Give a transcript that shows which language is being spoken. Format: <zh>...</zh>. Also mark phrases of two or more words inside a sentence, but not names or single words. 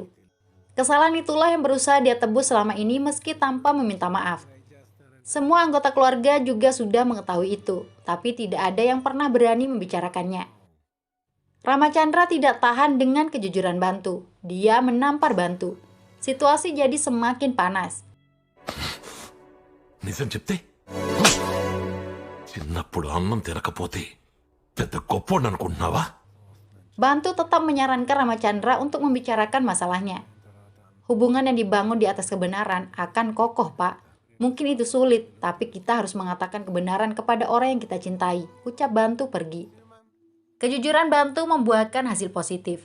<id>Kesalahan itulah yang berusaha dia tebus selama ini meski tanpa meminta maaf. Semua anggota keluarga juga sudah mengetahui itu, tapi tidak ada yang pernah berani membicarakannya. Ramachandra tidak tahan dengan kejujuran Bantu. Dia menampar Bantu. Situasi jadi semakin panas.</id> <te>నిజం చెప్తే చిన్నప్పుడు అన్నం తినకపోతే పెద్ద గొప్పోడు అనుకుంటున్నావా?</te> <id>Bantu tetap menyarankan Ramachandra untuk membicarakan masalahnya. Hubungan yang dibangun di atas kebenaran akan kokoh, Pak. Mungkin itu sulit, tapi kita harus mengatakan kebenaran kepada orang yang kita cintai, ucap Bantu pergi. Kejujuran Bantu membuahkan hasil positif.</id>